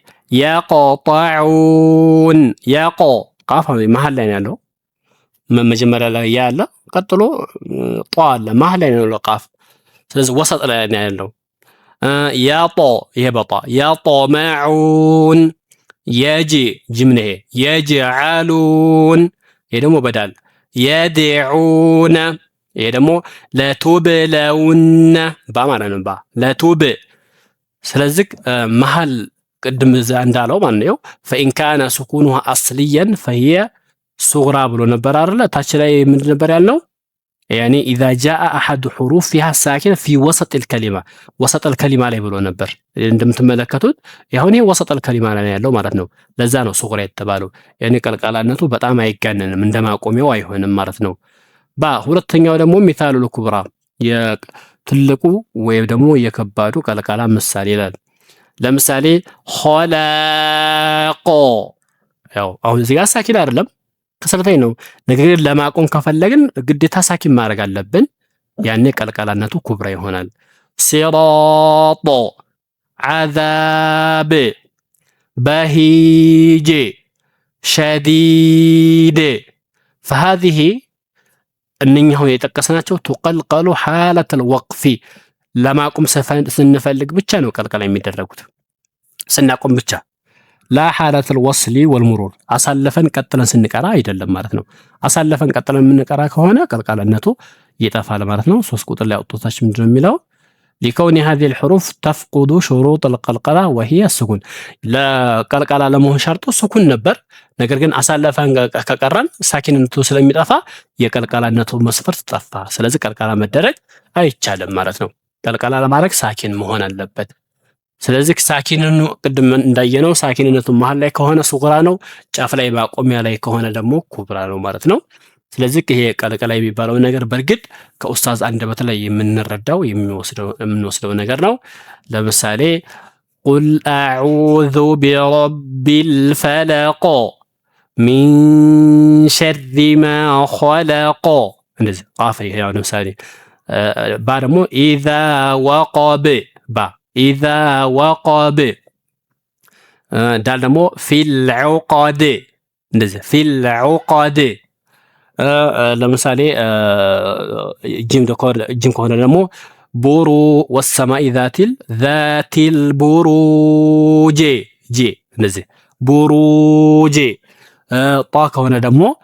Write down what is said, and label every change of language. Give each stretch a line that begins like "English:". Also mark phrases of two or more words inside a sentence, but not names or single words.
Amharic: يقطعون ቃፍ መሃል ላይ ነው ያለው መጀመሪያ ላይ ያለ ቀጥሎ ጧል መሃል ላይ ነው ቃፍ ስለዚህ ወሰጥ ላይ ነው ያለው ያጦ የበጣ
Arabic: يطمعون يجي
Amharic: ጅምነህ يجعلون ይሄ ደግሞ በዳል يدعون ይሄ ደግሞ ለቱብለውን በማለት ነው ለቱብ ስለዚህ መሃል قدم እንዳለው ማለት ነው
Arabic: فإن كان سكونها أصليا فهي صغرى
Amharic: ብሎ ነበር አይደል ታች ላይ ምን ነበር ያለው
Arabic: يعني إذا جاء أحد حروفها ساكنة في وسط الكلمة وسط الكلمة
Amharic: ላይ ብሎ ነበር እንደምትመለከቱት ያሁን ይሄ
Arabic: وسط الكلمة
Amharic: ላይ ያለው ማለት ነው ለዛ ነው صغرى የተባለው يعني ቀልቀላነቱ በጣም አይጋነንም እንደማቆሚያው አይሆንም ማለት ነው ሁለተኛው ደግሞ ሚሳሉ الكبرى የትልቁ ወይም ደግሞ የከባዱ ቀልቀላ ምሳሌ ይላል ለምሳሌ ኸላቆ ያው አሁን እዚህ ጋር ሳኪን አይደለም ከሰለታይ ነው ነገር ግን ለማቆም ከፈለግን ግዴታ ሳኪን ማድረግ አለብን ያኔ ቀልቀላነቱ ኩብራ ይሆናል ሲራጦ
Arabic: عذاب بهيج شديد فهذه
Amharic: እነኛው የጠቀስናቸው
Arabic: تقلقل حالة الوقف
Amharic: ለማቆም ስንፈልግ ብቻ ነው ቀልቀላ የሚደረጉት ስናቆም ብቻ
Arabic: لا حالة الوصل
Amharic: والمرور አሳልፈን ቀጥለን ስንቀራ አይደለም ማለት ነው አሳልፈን ቀጥለን የምንቀራ ከሆነ ቀልቀላነቱ ይጠፋል ማለት ነው 3 ቁጥር ላይ አውጥታች ምንድነው የሚለው
Arabic: لكون هذه الحروف تفقد شروط القلقلة وهي السكون لا قلقلة
Amharic: ለመሆን ሸርጡ ስኩን ነበር ነገር ግን አሳልፈን ከቀራን ሳኪንነቱ ስለሚጠፋ የቀልቀላነቱ መስፈርት ጠፋ ስለዚህ ቀልቀላ መደረግ አይቻልም ማለት ነው ቀልቀላ ለማድረግ ሳኪን መሆን አለበት ስለዚህ ሳኪንኑ ቅድም እንዳየነው ሳኪንነቱ መሃል ላይ ከሆነ ሱግራ ነው ጫፍ ላይ ማቆሚያ ላይ ከሆነ ደግሞ ኩብራ ነው ማለት ነው ስለዚህ ይሄ ቀልቀላ የሚባለው ነገር በርግጥ ከኡስታዝ አንደበት ላይ የምንረዳው የምንወስደው ነገር ነው ለምሳሌ
Arabic: قل اعوذ برب الفلق من شر ما
Amharic: خلق እንደዚህ ቃፍ ያው ለምሳሌ ባደሞ
Arabic: إذا وقب إذا وقب
Amharic: ዳል ደግሞ
Arabic: في العقد
Amharic: እንደዚህ
Arabic: في العقد።
Amharic: ለምሳሌ ጂም ከሆነ ደግሞ ቡሩ
Arabic: والسماء ذات البروج
Amharic: ጄ እንደዚህ ቡሩጅ። ጣ ከሆነ ደግሞ